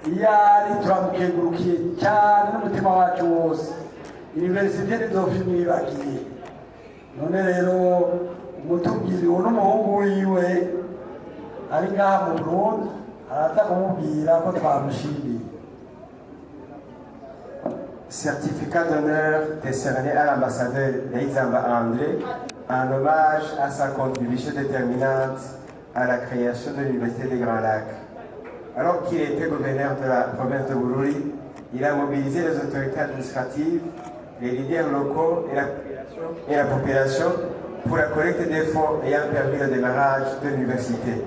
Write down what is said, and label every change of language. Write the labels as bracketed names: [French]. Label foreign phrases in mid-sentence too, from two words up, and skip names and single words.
[Rundi] iyo ari turamukengurukiye cyane n'umutima wacu wose. Universite ntizopfa imwibagiye. None rero umutubwiri uwo n'umuhungu wiwe ari ngaha mu Burundi araza kumubwira ko twamushimiye. [French] Certificat d'honneur décerné à l'ambassadeur Leizamba André en hommage à sa contribution déterminante à la création de l'Université des Grands Lacs. Alors qu'il était gouverneur de la province de Bururi, il a mobilisé les autorités administratives, les leaders locaux et la population pour la collecte des fonds ayant permis le démarrage de l'université.